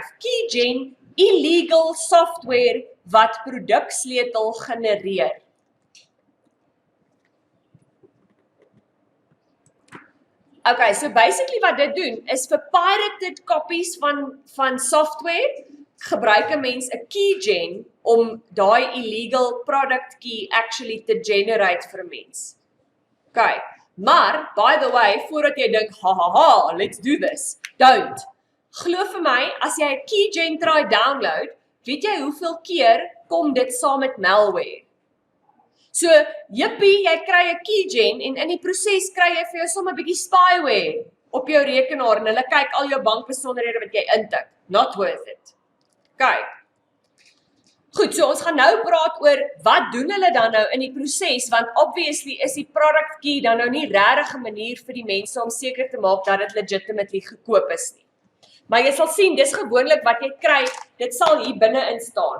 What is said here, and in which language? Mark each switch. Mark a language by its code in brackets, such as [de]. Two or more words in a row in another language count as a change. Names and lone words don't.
[af] Keygen, illegal software wat produksleutel genereer. Okay, so basically wat dit doen, is vir [en] pirated copies [af] van software, gebruik 'n mens 'n keygen om daai [en] illegal product key [af] actually te generate vir 'n mens. Okay, maar, [en] by the way, [af] voordat jy dink, [en] ha, let's do this, don't. [af] Glo vir my, as jy 'n keygen try download, weet jy hoeveel keer kom dit saam met malware? So, jippie, jy kry 'n keygen en in die proses kry jy vir jou sommer 'n bietjie spyware op jou rekenaar en hulle kyk al jou bankbesonderhede wat jy intik. [en] Not worth it. [af] Okay. Goed, so ons gaan nou praat oor wat doen hulle dan nou in die proses, want obviously is die [en] product key [af] dan nou nie regtig 'n manier vir die mense om seker te maak dat dit legitimately gekoop is nie. Maar jy sal sien, dis gewoonlik wat jy kry, dit sal hier binne-in staan.